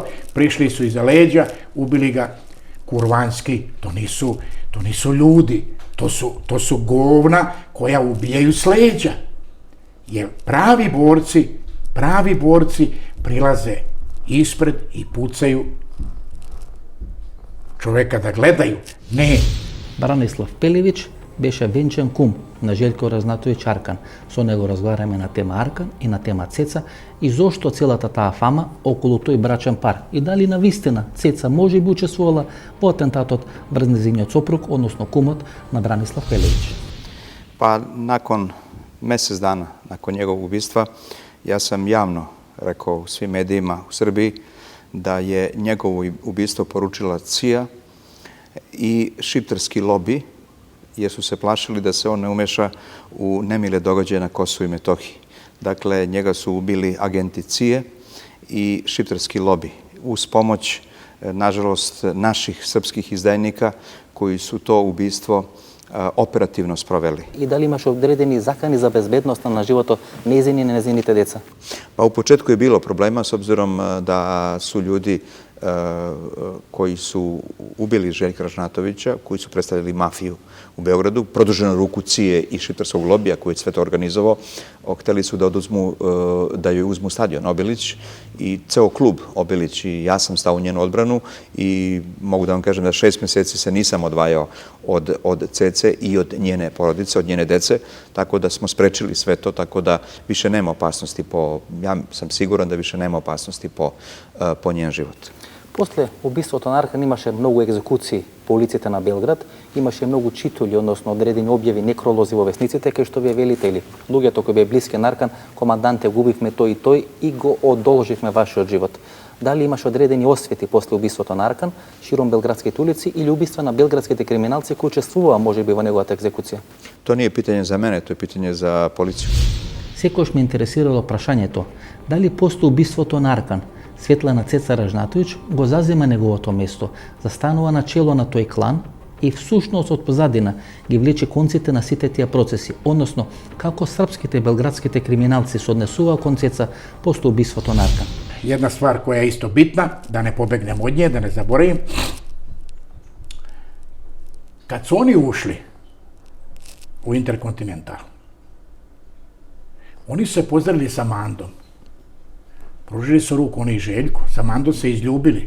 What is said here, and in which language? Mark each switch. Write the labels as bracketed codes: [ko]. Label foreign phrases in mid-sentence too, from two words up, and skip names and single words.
[sr] Prišli su iza leđa, ubili ga kurvanski, to nisu ljudi, to su govna koja ubijaju s leđa. Jer pravi borci prilaze ispred i pucaju човека да гледају. Не. [mk] Бранислав Пелевич беше венчен кум на Желјко Разнатовиќ Аркан. Со него разговараме на тема Аркан и на тема Цеца и зошто целата таа фама околу тој брачен пар и дали навистина Цеца може би учествувала во атентатот врз нејзиниот сопруг, односно кумот на Бранислав Пелевич. [sr] Pa nakon mjesec dana, nakon njegovog ubistva, ja sam javno rekao u svim medijima u Srbiji da je njegovo ubistvo poručila CIA i šiptarski lobi, jer su se plašili da se on ne umeša u nemile događaje na Kosovu i Metohiji. Dakle, njega su ubili agenti CIA i šiptarski lobi uz pomoć, nažalost, naših srpskih izdajnika koji su to ubistvo operativno sproveli. [mk] И дали имаш одредени закани за безбедност на животот нејзини и нејзините деца? [sr] Pa u početku je bilo problema s obzirom da su ljudi koji su ubili Željka Ražnatovića, koji su predstavljali mafiju u Beogradu, produženu ruku CIA i šiptarskog lobija koji je sve to organizovao, hteli su da joj uzmu stadion Obilić i ceo klub Obilić i ja sam stao u njenu odbranu i mogu da vam kažem da 6 mjeseci se nisam odvajao od Cece i od njene porodice, od njene dece, tako da smo sprečili sve to, tako da više nema opasnosti ja sam siguran da više nema opasnosti po njen život. [mk] После убиството на Аркан имаше многу екзекуции по улиците на Белград, имаше многу читули, односно одредени објави, некролози во весниците, кај што вие велите или луѓето кои беа блиски на Аркан, команданте, губивме тој и тој и го одолживме вашиот живот. Дали имаше одредени освети после убиството на Аркан, широм белградските улици или убиства на белградските криминалци кои учествуваа можеби во неговата екзекуција? [sr] To nije pitanje za mene, to je pitanje za policiju. [mk] Секојаш ме интересирало прашањето, дали после убиството на Аркан Светлана Цеца Раžnatović го зазема неговото место, застанува на чело на тој клан и всушност од позадина ги влече конците на сите тие процеси, односно како српските белградските криминалци се однесуваа кон Цеца после убиството на Аркан. [sr] Jedna stvar koja je isto bitna, da ne pobegnem od nje, da ne zaboravim. Kad su oni ušli u Interkontinental, oni su se pozdravili sa Mandom. Pružili su ruku oni i Željku, sa Mandom se izljubili.